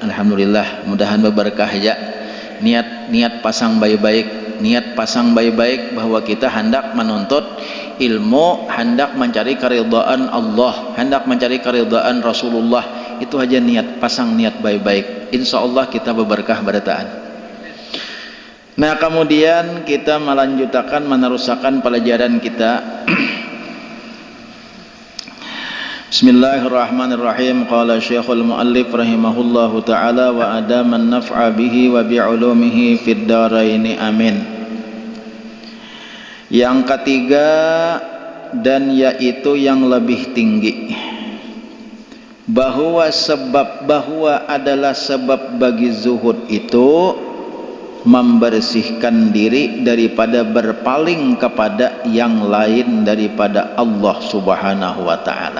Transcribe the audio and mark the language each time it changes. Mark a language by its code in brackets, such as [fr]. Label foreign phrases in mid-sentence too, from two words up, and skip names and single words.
[bjn] Alhamdulillah, mudahan berberkah aja. Niat pasang baik-baik bahwa kita hendak menuntut ilmu, hendak mencari keridhaan Allah, hendak mencari keridhaan Rasulullah. Itu aja niat, pasang niat baik-baik. Insyaallah kita berberkah barataan. Nah, kemudian kita melanjutkan meneruskan pelajaran kita. [ar] Bismillahirrahmanirrahim. قال الشيخ المؤلف رحمه الله تعالى وأدام النفع به وبعلومه في الدارين. Amin. [bjn] Yang ketiga, dan yaitu yang lebih tinggi, bahwa adalah sebab bagi zuhud itu membersihkan diri daripada berpaling kepada yang lain daripada Allah [ar] سبحانه وتعالى.